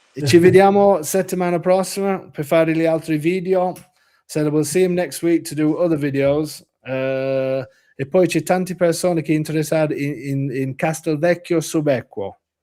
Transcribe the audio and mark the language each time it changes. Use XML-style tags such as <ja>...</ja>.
<it>Ci vediamo settimana prossima per fare gli altri video.</it> <en>So we'll see him next week to do other videos.</en> <it>E poi c'è tante persone che interessate in Castelvecchio Subacqueo.</it>